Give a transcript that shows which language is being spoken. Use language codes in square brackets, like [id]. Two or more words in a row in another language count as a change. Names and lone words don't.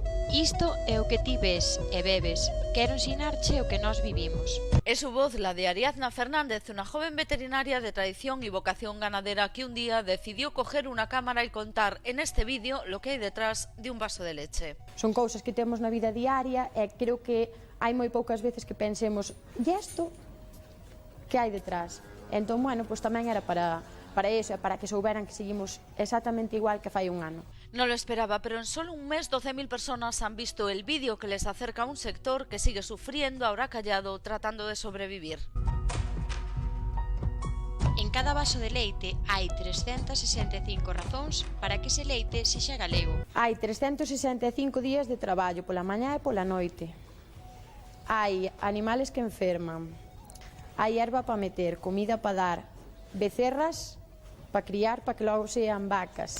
[gl] Isto é o que ti ves e bebes. Quero ensinarche o que nós vivimos. [es] Es su voz la de Ariadna Fernández, una joven veterinaria de tradición y vocación ganadera que un día decidió coger una cámara y contar en este vídeo lo que hay detrás de un vaso de leche. [gl] Son cousas que temos na vida diaria e creo que hai moi poucas veces que pensemos e isto que hai detrás? Entón, [es] bueno, pues [gl] tamén era para eso, para que souberan que seguimos exactamente igual que fai un ano. [es] No lo esperaba, pero en solo un mes 12.000 personas han visto el vídeo que les acerca a un sector que sigue sufriendo, ahora callado, tratando de sobrevivir. [gl] En cada vaso de leite hai 365 razóns para que ese leite sexa galego. Hai 365 días de traballo pola mañá e pola noite. Hai animales que enferman. Hai erva para meter, comida para dar, becerras para criar para que logo sean vacas.